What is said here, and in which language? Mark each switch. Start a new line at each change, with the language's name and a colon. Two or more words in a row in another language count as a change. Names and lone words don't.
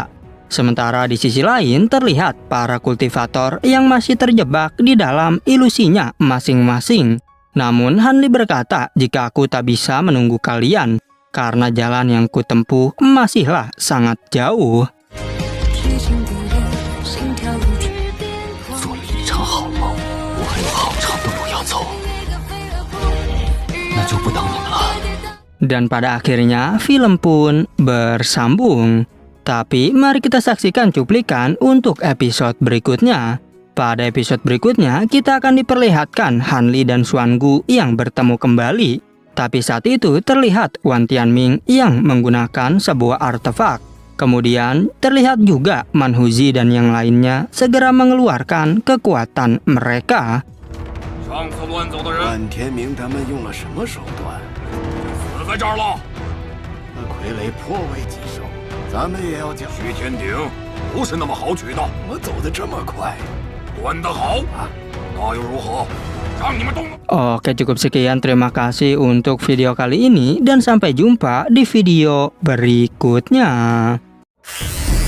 Indonesian: Sementara di sisi lain terlihat para kultivator yang masih terjebak di dalam ilusinya masing-masing. Namun Hanli berkata jika aku tak bisa menunggu kalian, karena jalan yang kutempuh masihlah sangat jauh.
Chinese: 做了一场好梦，我还有好长的路要走，那就不等你们了。
Indonesian: Dan pada akhirnya film pun bersambung. Tapi mari kita saksikan cuplikan untuk episode berikutnya. Pada episode berikutnya kita akan diperlihatkan Hanli dan Xuangu yang bertemu kembali. Tapi saat itu terlihat Wan Tianming yang menggunakan sebuah artefak. Kemudian terlihat juga Manhuzi dan yang lainnya segera mengeluarkan kekuatan mereka.
Chinese: 上次乱走的人万天明他们用了什么手段？死在这儿了。那傀儡颇为棘手，咱们也要讲。徐天鼎不是那么好取的，怎么走得这么快？端得好啊，那又如何？让你们动。
Indonesian: Oke, cukup sekian. Terima kasih untuk video kali ini dan sampai jumpa di video berikutnya.